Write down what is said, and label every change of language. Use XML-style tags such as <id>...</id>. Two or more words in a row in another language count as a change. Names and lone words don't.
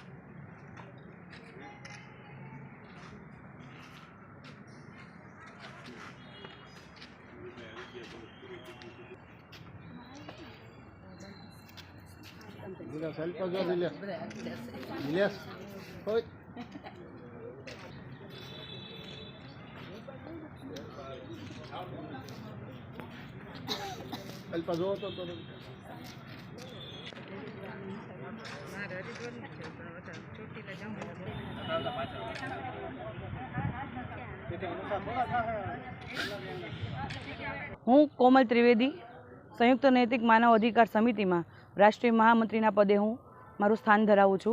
<gu>Dilas, alpa zo dilas. Dilas. Hoy. Alpa zo to. હું કોમલ ત્રિવેદી સંયુક્ત નૈતિક માનવ અધિકાર સમિતિમાં રાષ્ટ્રીય મહામંત્રીના પદે હું મારું સ્થાન ધરાવું છું।</gu>